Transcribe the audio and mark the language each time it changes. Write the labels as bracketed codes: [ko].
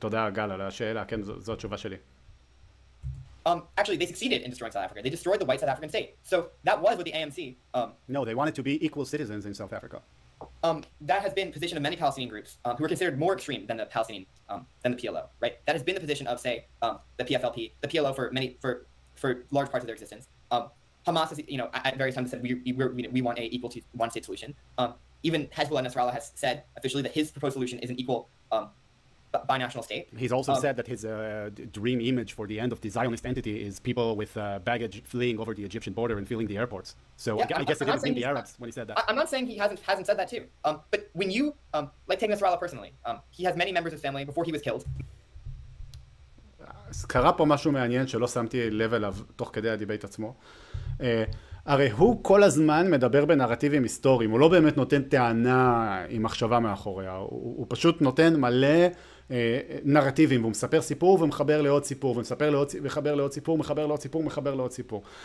[he] תודה גל על השאלה, כן, זו התשובה שלי. [en] Actually, they succeeded in destroying South Africa. They destroyed the white South African state. So that was what the AMC... No, they wanted to be equal citizens in South Africa. That has been the position of many Palestinian groups who are considered more extreme than the Palestinian, than the PLO, right? That has been the position of, say, the PFLP, the PLO for large parts of their existence. Hamas has, at various times said we want a equal to one-state solution. Even Hezbollah Nasrallah has said officially that his proposed solution is an equal binational state. He's also said that his dream image for the end of the Zionist entity is people with baggage fleeing over the Egyptian border and filling the airports. So yeah, I guess it didn't mean the Arabs when he said that. I'm not saying he hasn't said that too. But when you like take Nasrallah personally, he has many members of his family before he was killed. [he] קרה פה משהו מעניין שלא שמתי לב אליו תוך כדי הדיבייט עצמו. הרי הוא כל הזמן מדבר בנרטיבים היסטוריים, הוא לא באמת נותן טענה עם מחשבה מאחוריה, הוא פשוט נותן מלא נרטיבים, והוא מספר סיפור ומחבר לעוד סיפור, ומחבר לעוד סיפור, מחבר לעוד סיפור, מחבר לעוד סיפור.